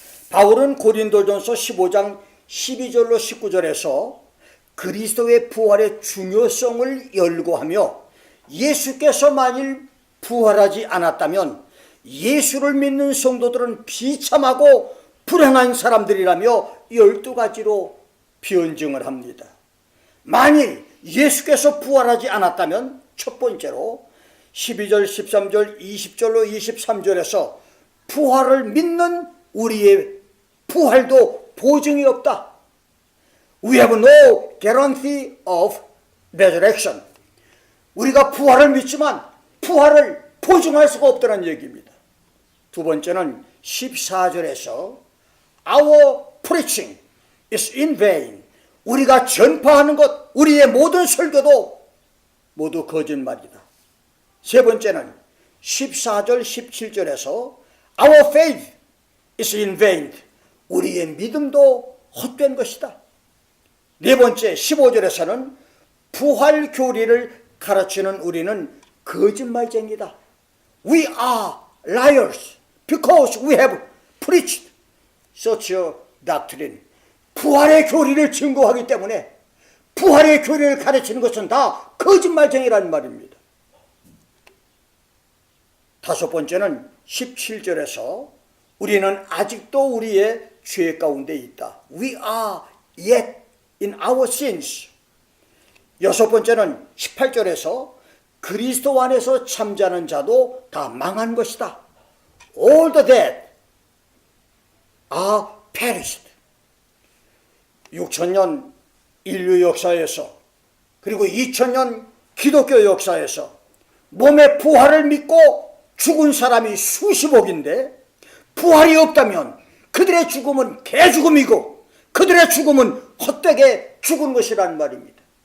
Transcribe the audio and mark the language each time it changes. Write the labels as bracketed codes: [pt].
[ko] 바울은 고린도전서 15장 12절로 19절에서 그리스도의 부활의 중요성을 열거하며 예수께서 만일 부활하지 않았다면 예수를 믿는 성도들은 비참하고 불행한 사람들이라며 12가지로 변증을 합니다. 만일 예수께서 부활하지 않았다면 첫 번째로 12절, 13절, 20절로 23절에서 부활을 믿는 우리의 부활도 보증이 없다. [en] We have no guarantee of resurrection. [ko] 우리가 부활을 믿지만 부활을 보증할 수가 없다는 얘기입니다. 두 번째는 14절에서 [en] Our preaching is in vain. [ko] 우리가 전파하는 것, 우리의 모든 설교도 모두 거짓말이다. 세 번째는 14절, 17절에서 [en] Our faith is in vain. [ko] 우리의 믿음도 헛된 것이다. 네 번째 15절에서는 부활 교리를 가르치는 우리는 거짓말쟁이다. [en] We are liars because we have preached such a doctrine. [ko] 부활의 교리를 증거하기 때문에 부활의 교리를 가르치는 것은 다 거짓말쟁이라는 말입니다. 다섯 번째는 17절에서 우리는 아직도 우리의 죄 가운데 있다. [en] We are yet in our sins. [ko] 여섯 번째는 18절에서 그리스도 안에서 잠자는 자도 다 망한 것이다. [en] All the dead are perished. [ko] 6,000년 인류 역사에서 그리고 2,000년 기독교 역사에서 몸의 부활을 믿고 죽은 사람이 수십억인데 부활이 없다면 그들의 죽음은 개죽음이고 그들의 죽음은 헛되게 죽은 것이라는 말입니다.